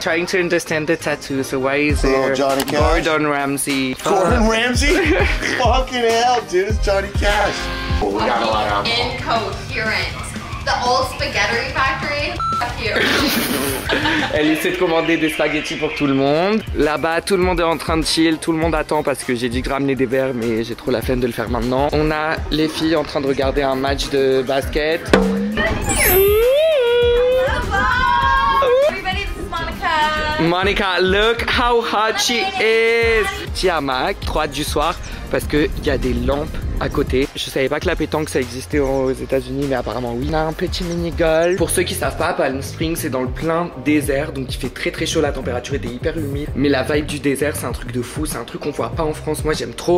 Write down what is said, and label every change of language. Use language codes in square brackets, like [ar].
[en] Trying to understand the tattoo, so why is there Johnny Cash. Gordon Ramsay? Gordon Ramsay? Fucking hell, dude, it's Johnny Cash. Oh, we got a lot of Incoherent. The old spaghetti factory. Fuck you. [fr] Elle essaie de commander des spaghettis pour tout le monde. Là-bas, tout le monde est en train de chill, tout le monde attend parce que j'ai dit de ramener des verres, mais j'ai trop la flemme de le faire maintenant. On a les filles en train de regarder un match de basket. [en] Monica, look how hot she is. [fr] Tiamat, 3 du soir, parce qu'il y a des lampes à côté. Je savais pas que la pétanque ça existait aux États-Unis, mais apparemment oui. On a un petit mini-golf. Pour ceux qui savent pas, Palm Springs c'est dans le plein désert, donc il fait très très chaud, la température était hyper humide. Mais la vibe du désert c'est un truc de fou, c'est un truc qu'on voit pas en France. Moi j'aime trop.